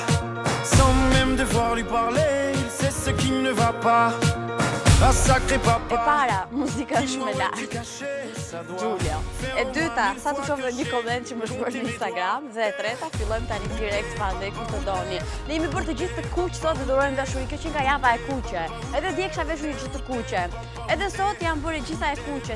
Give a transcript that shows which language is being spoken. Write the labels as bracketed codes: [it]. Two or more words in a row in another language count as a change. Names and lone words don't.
[fr] Sans même devoir lui parler, il sait ce qui ne va pas. Ah sacré papa. [sq] E para, muzika është me larg. Giulia. E dyta, sa të shoh një koment që më shkruar në Instagram, dhe e treta, fillojmë tani direkt Fande ku të doni. Ne jemi bërë të gjithë të kuq sot dhe durojmë dashuri. Kjo që nga java e kuqe. Edhe dje kisha veshur një gjë të kuqe. Edhe sot jam bërë gjitha e kuqe.